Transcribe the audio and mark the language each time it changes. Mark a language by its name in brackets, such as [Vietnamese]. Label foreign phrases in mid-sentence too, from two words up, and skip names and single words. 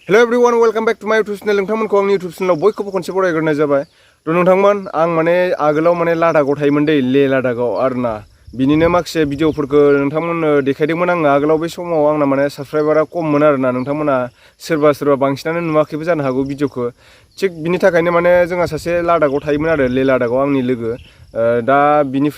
[English] Hello everyone, welcome back to my YouTube channel. [Bodo] नोंथांमोनखौ आंनि YouTube channel बयखौबो खनसे बरायग्रोनाय जाबाय। थ' नोंथांमोन आं माने आगोलाव माने लादाखआव थायोमोन दै ले लादाखआव आरोना बिनिनो माखासे भिडिअफोरखौ नोंथांमोननो देखायदोंमोन आङो आगोलाव बे समाव आंना माने साबस्क्राइबारा खममोन आरोना नोंथांमोना सोरबा बांसिनानो नुवाखैबो जानो हागौ भिडिअखौ थिग बिनि थाखायनो माने जोंहा सासे लादाखआव थायोमोन आरो ले लादाखआव आंनि लोगो दा बिनिफ्राय